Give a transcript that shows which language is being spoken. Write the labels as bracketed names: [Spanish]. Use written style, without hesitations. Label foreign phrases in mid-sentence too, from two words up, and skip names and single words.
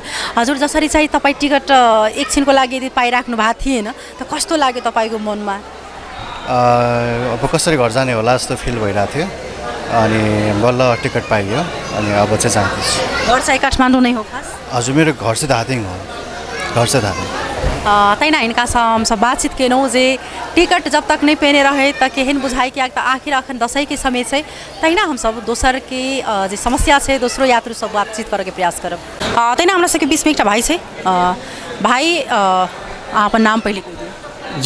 [Nepali] हजुर, जसरी चाहिँ तपाईँ टिकट एकछिनको लागि यदि पाइराख्नु भएको थिएन त कस्तो लाग्यो तपाईँको मनमा? अब कसरी घर जाने होला जस्तो फिल भइरहेको थियो, अनि बल्ल टिकट पाइयो, अनि अब चाहिँ जाँदैछु। घर चाहिँ काठमाडौँ नै हो खास? हजुर, मेरो घर चाहिँ धादिङ हो। घर चाहिँ धादिङ। [Maithili] तैना हिनका से हम सब बातचीत केलहुँ जे टिकट जब तक नहीं पेने रहे त केहन बुझाई कि आखिर अखन दशई के समय है, तहिना हम सब दोसर के जे समस्या है दोसरो यात्रु सब बातचीत करे के प्रयास करब। तहिना हमरा सबके बीच में एक भाई है। भाई अपन नाम पहले कह दियौ।